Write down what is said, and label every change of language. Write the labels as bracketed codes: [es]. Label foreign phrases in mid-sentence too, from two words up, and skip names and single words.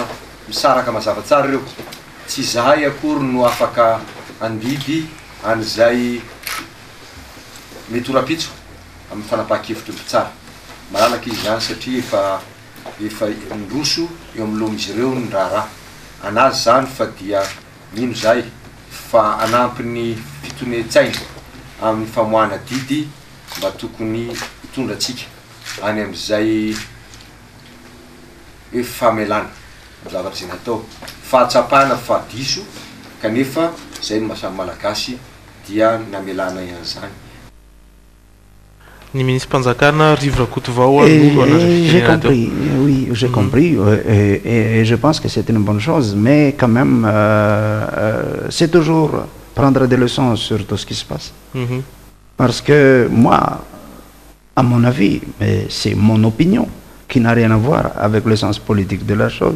[mg] misaraka mazava tsara ireo tsy zahay akory no afaka andidy an'izay mety ora-pitso amin'ny fanapahan-kevitra tsara malalaky izy zany satria efa miroso eo amin'ny lohan'izy ireo ny raharaha anazy zany fa dia mino zay fa anampy ny fitonen-tsaina amin'ny famoahana didy mba tokony hitondratsika any amin'izay famelana zavatra zay natao fahatsapana fa diso kanefa zay ny mahasamy malagasy dia namelana ihany zany. [fr] J'ai compris, oui, j'ai compris, et je pense que c'est une bonne chose, mais quand même, c'est toujours prendre des leçons sur tout ce qui se passe. Parce que moi, à mon avis, mais c'est mon opinion, qui n'a rien à voir avec le sens politique de la chose.